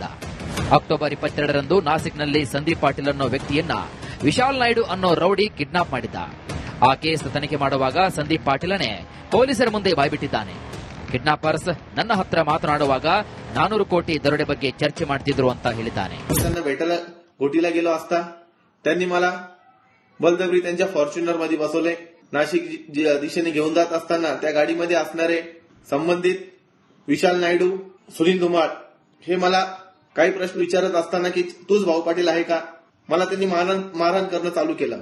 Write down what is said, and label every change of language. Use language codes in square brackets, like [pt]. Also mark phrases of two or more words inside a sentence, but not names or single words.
[kn] ಅಕ್ಟೋಬರ್ 22ರಂದು ನಾಸಿಕ್ನಲ್ಲಿ ಸಂದೀಪ್ ಪಾಟೀಲ್ ಅನ್ನೋ ವ್ಯಕ್ತಿಯನ್ನ ವಿಶಾಲ್ ನಾಯ್ಡು ಅನ್ನೋ ರೌಡಿ ಕಿಡ್ನಾಪ್ ಮಾಡಿದ್ದ. ಆ ಕೇಸ್ ತನಿಖೆ ಮಾಡುವಾಗ ಸಂದೀಪ್ ಪಾಟೀಲನೇ ಪೊಲೀಸರ ಮುಂದೆ ಬಾಯ್ಬಿಟ್ಟಿದ್ದಾನೆ. ಕಿಡ್ನಾಪರ್ಸ್ ನನ್ನ ಹತ್ರ ಮಾತನಾಡುವಾಗ 400 ಕೋಟಿ ದರೋಡೆ ಬಗ್ಗೆ ಚರ್ಚೆ ಮಾಡ್ತಿದ್ರು ಅಂತ ಹೇಳಿದ್ದಾನೆ. [mr] त्यांना भेटायला गोटीला गेलो असता त्यांनी मला बलजबरी त्यांच्या फॉर्च्युनर मध्ये बसवले. नाशिक दिशेने घेऊन जात असताना त्या गाडीमध्ये असणारे संबंधित विशाल नायडू, सुनील धुमाळ हे मला काही प्रश्न विचारत असताना की तूच भाऊ पाटील आहे का, मला त्यांनी मारहाण करणं चालू केलं.